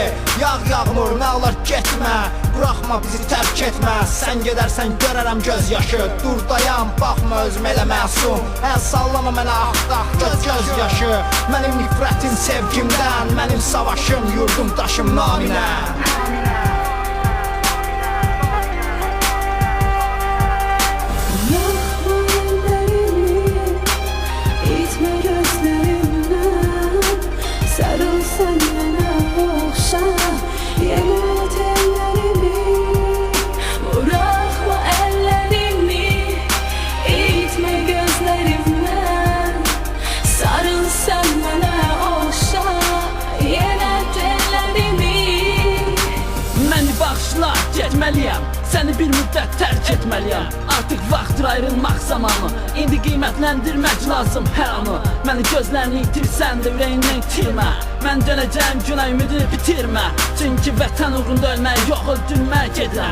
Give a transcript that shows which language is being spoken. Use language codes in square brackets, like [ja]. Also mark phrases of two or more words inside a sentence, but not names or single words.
[az] Yağ yağmur, nə olar getmə, buraxma bizi tərk etmə. Sən gedərsən görərəm göz yaşı. Dur dayan, baxma özümə elə məsum. Əl sallama mənə axtaq göz yaşı. Mənim nifrətim sevgimdən, mənim savaşım, yurdum daşım naminə. [tr] Yakma ellerimi, itme gözlerimden. Sarıl sen bana okşa, yenet ellerimi. Bırakma ellerimi, itme gözlerimden. Sarıl sen bana okşa, yenet ellerimi. [az] Məni bağışla, getməliyəm, səni bir müddət tərk etməliyəm. Artıq vaxtdır ayrılmaq zamanı, indi qiymətləndirmək lazım hər anı. Məni gözlərini itirsən də ürəyindən itirmə. Mən dönəcəyim günə ümidini bitirmə. Çünki vətən uğrunda ölmək, yox öldürmək gedirəm.